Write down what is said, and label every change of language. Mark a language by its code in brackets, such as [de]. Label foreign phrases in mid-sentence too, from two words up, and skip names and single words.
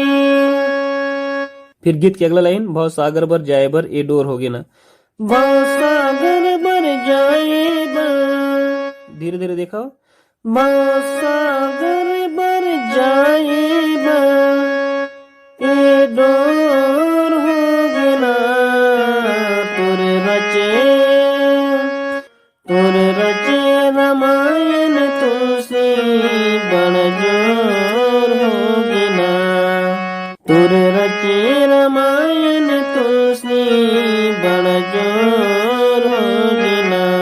[hne] फिर गीत की अगला लाइन भव सागर बर जाए बर ए डोर हो गया ना। भव सागर बर जाए बर, धीरे धीरे देखो। भव सागर बर जाए बर ए डोर हो गया ना। तुर रचे रामायण तुलसी बड़ जोर हो गया ना। तुर रचे रामायण तुलसी बड़ जोर हो गया ना।